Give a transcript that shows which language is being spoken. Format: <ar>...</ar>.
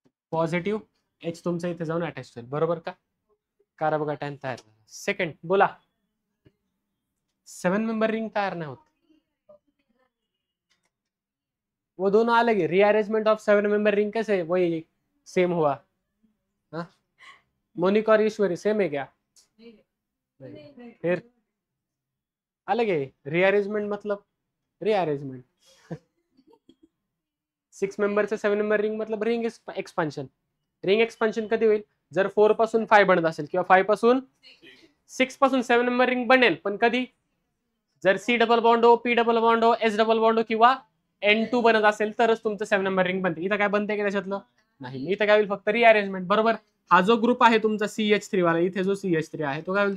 <mr>Positive H तुमचं इथे जाऊन अटॅच होईल, बरोबर का? कार्बोकॅटायन तयार. सेकंड बोला.</mr> <hi>7 मेंबर रिंग तयार नहीं होती, वो दोनों अलग है. रीअरेंजमेंट ऑफ 7 मेंबर रिंग कैसे वही सेम हुआ? हाँ, मोनिका और ईश्वरी सेम है क्या? फिर अलग है.</hi> <mr>रीअरेंजमेंट मतलब रीअरेंजमेंट. 6 मेंबरचं 7 मेंबर रिंग मतलब रिंग एक्सपान्शन. रिंग एक्सपान्शन कधी होईल? जर 4 पासून 5 बनत असेल किंवा 5 पासून 6 पासून 7 मेंबर रिंग बनेल, पण कधी? जर C डबल बॉन्ड हो, P डबल बॉन्ड हो, S डबल बॉन्ड हो किंवा N2 बनत असेल तरच तुमचं 7 नंबर रिंग बनते. इथं काय बनते का त्याच्यातलं? नाही. इथं काय होईल? फक्त रिअरेंजमेंट, बरोबर. हा जो ग्रुप आहे तुमचा CH3 वाला, इथे जो CH3 आहे तो काय होईल?</mr>